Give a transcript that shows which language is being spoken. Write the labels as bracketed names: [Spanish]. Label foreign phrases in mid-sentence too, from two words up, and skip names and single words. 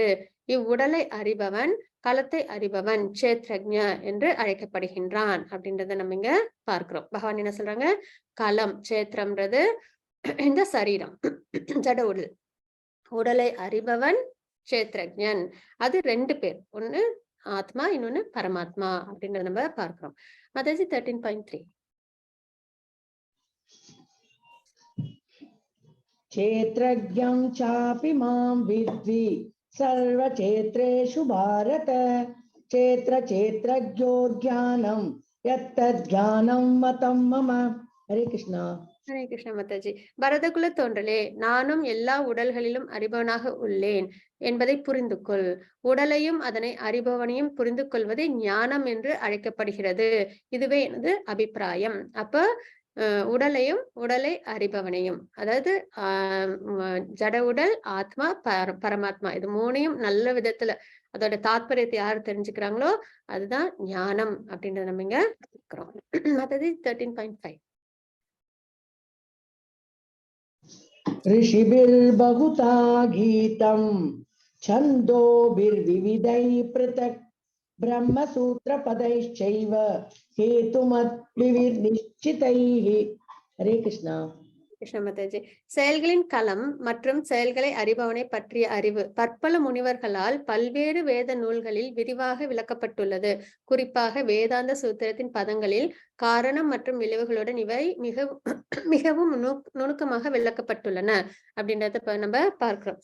[Tamil] இவ்வுடலை அறிபவன் களத்தை அறிபவன் சேத்ரஜ்ஞ என்று அழைக்கப்படுகின்றான் அப்படின்றத நம்ம இங்க பார்க்கிறோம். பகவான் என்ன சொல்றாங்க, களம் சேத்திரம்ன்றது இந்த சரீரம், ஜட உடல். உடலை அறிபவன் சேத்ரஜ்ஞன். அது 2 பேர், ஒண்ணு ஆத்மா, இன்னொன்னு பரமாத்மா அப்படின்றத நம்ம பார்க்கிறோம். மாதாஜி 13.3. [Sanskrit] क्षेत्रज्ञं चापि मां विद्धि सर्वक्षेत्रेषु भारत क्षेत्रज्ञो ज्ञानं यत्तज्ज्ञानं मतं मम। हरे कृष्णा। [Tamil] ஹரே கிருஷ்ண மாதாஜி. பரதகுல தோன்றலே, நானும் எல்லா உடல்களிலும் அறிபவனாக உள்ளேன் என்பதை புரிந்து கொள். உடலையும் அதனை அறிபவனையும் புரிந்து கொள்வது ஞானம் என்று அழைக்கப்படுகிறது. இதுவே எனது அபிப்பிராயம். அப்ப உடலை அறிபவனையும், அதாவது ஜட உடல், ஆத்மா, பரமாத்மா, இது 3ஐயும் நல்ல விதத்துல அதோட தாத்பரியத்தை யார் தெரிஞ்சுக்கிறாங்களோ அதுதான் ஞானம் அப்படின்றத நம்ம இங்க இருக்கிறோம். மத்தது 13.5. [Sanskrit] ऋषिभिर्बहुधा गीतं छन्दोभिर्विविधैः पृथक् ब्रह्मसूत्रपदैश्चैव हेतुमद्भिर्निश्चितैः। हरे कृष्णा। [Tamil] கிருஷ்ண மாதாஜி. செயல்களின் களம் மற்றும் செயல்களை அறிபவனை பற்றிய அறிவு பற்பல முனிவர்களால் பல்வேறு வேத நூல்களில் விரிவாக விளக்கப்பட்டுள்ளது. குறிப்பாக வேதாந்த சூத்திரத்தின் பதங்களில் காரணம் மற்றும் விளைவுகளுடன் இவை மிகவும் நுணுக்கமாக விளக்கப்பட்டுள்ளன அப்படின்றத நம்ம பார்க்கிறோம்.